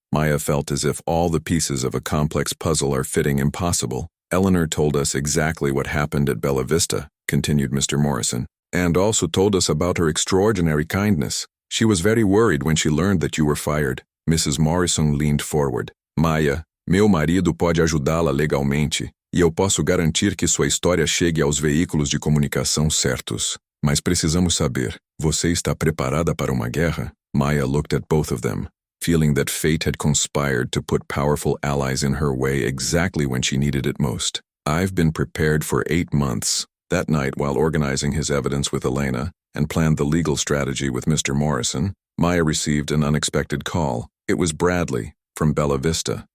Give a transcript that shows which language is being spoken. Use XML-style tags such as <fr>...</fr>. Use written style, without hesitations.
<en>Maya felt as if all the pieces of a complex puzzle are fitting impossible. Eleanor told us exactly what happened at Bella Vista, continued Mr. Morrison, and also told us about her extraordinary kindness. She was very worried when she learned that you were fired. Mrs. Morrison leaned forward.</en> <pt>Maya, meu marido pode ajudá-la legalmente, e eu posso garantir que sua história chegue aos veículos de comunicação certos. Mas precisamos saber, você está preparada para uma guerra?</pt> <en>Maya looked at both of them, feeling that fate had conspired to put powerful allies in her way exactly when she needed it most. I've been prepared for 8 months. That night, while organizing his evidence with Elena and planned the legal strategy with Mr. Morrison, Maya received an unexpected call. It was Bradley, from Bella Vista.</en>